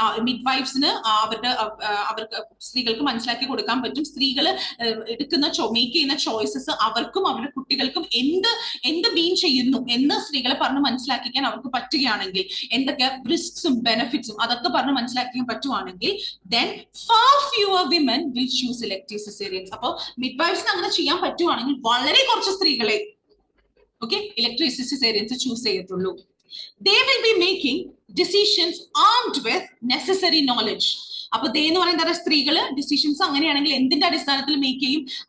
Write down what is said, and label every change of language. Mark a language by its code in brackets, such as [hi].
[ml] മിഡ്വൈഫ്സിന് അവർക്ക് സ്ത്രീകൾക്ക് മനസ്സിലാക്കി കൊടുക്കാൻ പറ്റും, സ്ത്രീകൾ എടുക്കുന്ന മേക്ക് ചെയ്യുന്ന ചോയ്സസ് അവർക്കും അവരുടെ കുട്ടികൾക്കും എന്ത് മീൻ ചെയ്യുന്നു എന്ന് സ്ത്രീകളെ പറഞ്ഞ് മനസ്സിലാക്കിക്കാൻ അവർക്ക് പറ്റുകയാണെങ്കിൽ, എന്തൊക്കെ റിസ്ക്സും ബെനിഫിറ്റ്സും അതൊക്കെ പറഞ്ഞ് മനസ്സിലാക്കിക്കാൻ പറ്റുവാണെങ്കിൽ [en] then far fewer women will choose elective cesareans. [ml] അപ്പോൾ മിഡ്വൈഫ്സിന് അങ്ങനെ ചെയ്യാൻ പറ്റുവാണെങ്കിൽ വളരെ കുറച്ച് സ്ത്രീകളെ elective cesareans ചൂസ് ചെയ്യത്തുള്ളൂ. [en] They will be making decisions armed with necessary knowledge. [ml] അപ്പൊ ദേ എന്ന് പറയുന്ന സ്ത്രീകള് ഡിസിഷൻസ് അങ്ങനെയാണെങ്കിൽ എന്തിന്റെ അടിസ്ഥാനത്തിൽ മേക്ക് ചെയ്യും?